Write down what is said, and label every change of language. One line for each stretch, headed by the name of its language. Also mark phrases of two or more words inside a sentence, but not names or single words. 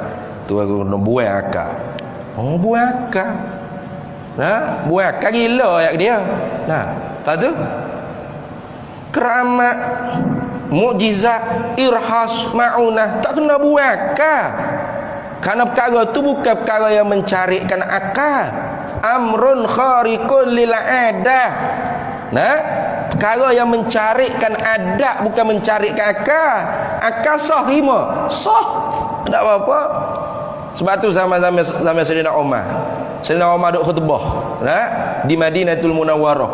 Malay: Tuan guna buang akal. Buang akal. Buang akal gila ayat dia. Lepas tu keramat, mukjizat, irhas, ma'unah tak kena buang akal. Kerana perkara tu bukan perkara yang mencarikan akal.
Arabic: أمر خارق للعادة.
Malay: Perkara yang mencarikan adat, bukan mencarikan akal. Akal sah terima, sah, tak apa-apa. Sebab tu zaman Sayyidina Umar. Sayyidina Umar duk khutbah di Madinatul Munawwarah.